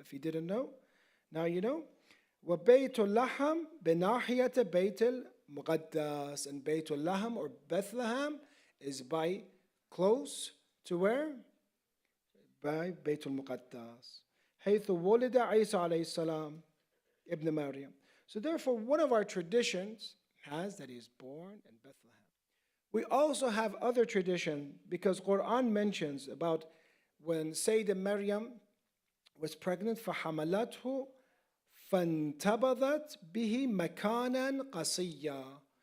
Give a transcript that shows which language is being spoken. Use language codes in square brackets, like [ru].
[en] If you didn't know, now you know. [ar] وبيت اللحم بناحية بيت المقدس. [en] And Bayt al-Lahm or Bethlehem is by close to where? By Bayt al-Muqaddas. [ar] حيث ولد عيسى عليه السلام ابن مريم. [en] So therefore, one of our traditions has that he is born in Bethlehem. We also have other tradition because Quran mentions about when Sayyidah Maryam was pregnant, [ar] فَحَمَلَتْهُ فَانْتَبَذَتْ بِهِ مَكَانًا قَصِيًّا.